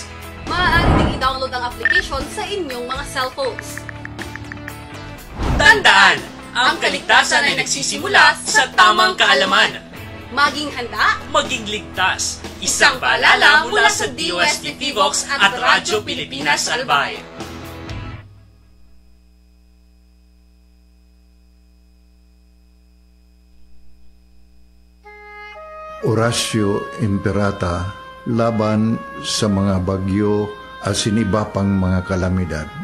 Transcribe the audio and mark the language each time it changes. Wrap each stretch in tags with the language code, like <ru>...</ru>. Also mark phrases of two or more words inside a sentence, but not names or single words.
<tl>Maaari ding i-download ang application sa inyong mga cellphones. Tandaan! Ang kaligtasan ay nagsisimula sa tamang kaalaman. Maging handa, maging ligtas. Isang paalala mula sa DOST PVOX at Radyo Pilipinas Albay. Orasyo Imperata laban sa mga bagyo at siniba pang mga kalamidad.</tl>